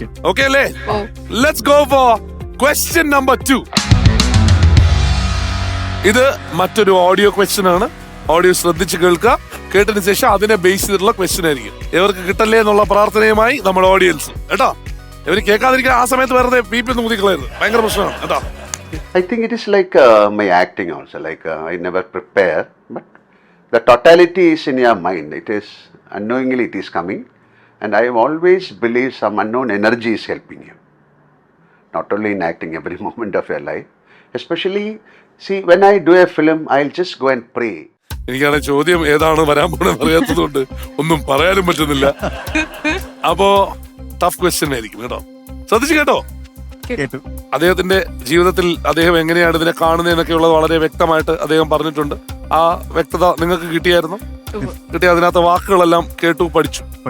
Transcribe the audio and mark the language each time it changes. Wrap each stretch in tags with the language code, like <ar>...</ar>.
<en>Okay അല്ലേ? Let's go for question number 2.</en> <ml>ഇത് മറ്റൊരു ഓഡിയോ ക്വസ്റ്റ്യൻ ആണ്. ഓഡിയോ ശ്രദ്ധിച്ച് കേൾക്കുക. കേട്ടതിന് ശേഷം അതിനെ ബേസ് ചെയ്തിട്ടുള്ള ക്വസ്റ്റ്യൻ ആയിരിക്കും. ഇവർക്ക് കിട്ടല്ലേ എന്നുള്ള പ്രാർത്ഥനയുമായി നമ്മുടെ ഓഡിയൻസ് കേട്ടോ. ഇവര് കേൾക്കാതിരിക്കാൻ ആ സമയത്ത് വെറുതെ ബി പി ഒന്ന് മുതിക്കളായിരുന്നു. ഭയങ്കര പ്രശ്നമാണ് കേട്ടോ.</ml> <en>I think it is like my acting also. Like I never prepare, but the totality is in your mind. It is unknowingly it is coming, and I always believe some unknown energy is helping you. Not only in acting, every moment of your life. Especially, see, when I do a film, I'll just go and pray.</en> <ml>എനിക്കാണ് ചോദ്യം ഏതാണ് വരാൻ പോണെന്ന് അറിയാത്തതുകൊണ്ട് ഒന്നും പറയാനും പറ്റുന്നില്ല. അപ്പോ tough question ആയിരിക്കും കേട്ടോ. ശ്രദ്ധിച്ചു കേട്ടോ. കേട്ടു. അദ്ദേഹത്തിന്റെ ജീവിതത്തിൽ അദ്ദേഹം എങ്ങനെയാണ് ഇതിനെ കാണുന്നതെന്നൊക്കെ ഉള്ളത് വളരെ വ്യക്തമായിട്ട് അദ്ദേഹം പറഞ്ഞിട്ടുണ്ട്. ആ വ്യക്തത നിങ്ങൾക്ക് കിട്ടിയായിരുന്നു? കിട്ടിയ അതിനകത്ത് വാക്കുകളെല്ലാം കേട്ടു, പഠിച്ചു.</ml>